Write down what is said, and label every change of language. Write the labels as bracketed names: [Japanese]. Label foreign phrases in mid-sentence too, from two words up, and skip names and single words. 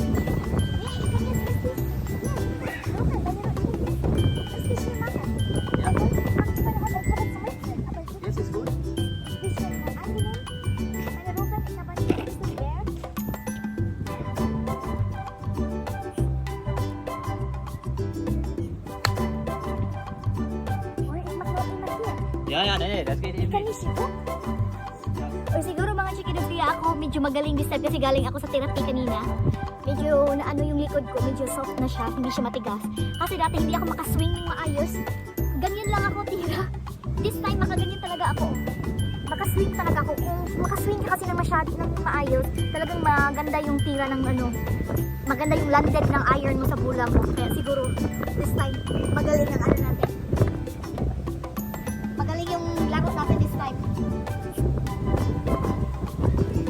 [German] Jetzt ist gut. Ja, nee, das geht eben nicht. [Filipino] O siguro mga Chikidudi ako, medyo magaling [English] this time [Filipino] kasi galing ako sa therapy kanina. Medyo na ano yung likod ko, medyo soft na siya, hindi siya matigas. Kasi dati hindi ako makaswing ng maayos. Ganyan lang ako tira. [English] This time [Filipino] makaganyan talaga ako. Makaswing talaga ako. Kung makaswing ka kasi ng maayos, talagang maganda yung tira ng ano. Maganda yung landed ng iron mo sa bulang mo. Kaya siguro [English] this time [Filipino] magaling ang ano natin. Magaling yung laro natin [English] this time.